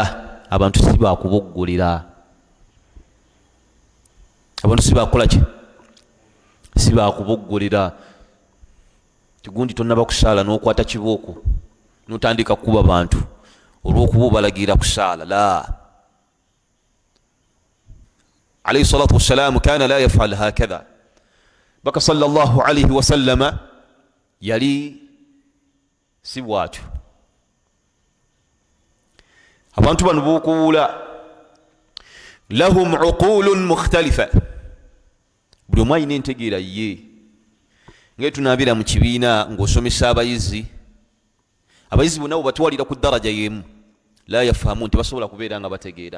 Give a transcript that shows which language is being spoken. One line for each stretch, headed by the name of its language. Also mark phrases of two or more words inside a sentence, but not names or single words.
Ganda: Abantu si bakuboggolera, abantu si bakola ki? Si bakuboggolera. Tigundi tonnaba kusaala n'okwata kibooko n'otandika kukuba bantu olw'okuba obalagira kusaala.
Arabic: لا، عليه الصلاة والسلام كان لا يفعل هكذا.
Ganda: Baka
Arabic: صلى الله عليه وسلم
Ganda: yali si bwatyo. Abantu bano b'okuwuula
Arabic: لهم عقول مختلفة,
Ganda: buli omu alina entegeera ye. Nga tunaabira mu kibiina ng'osomesa abayizi, abayizi bonna bwebatwalira ku ddaraja y'emu
Arabic: لا يفهم,
Ganda: nti basobola kubeera nga bategeera.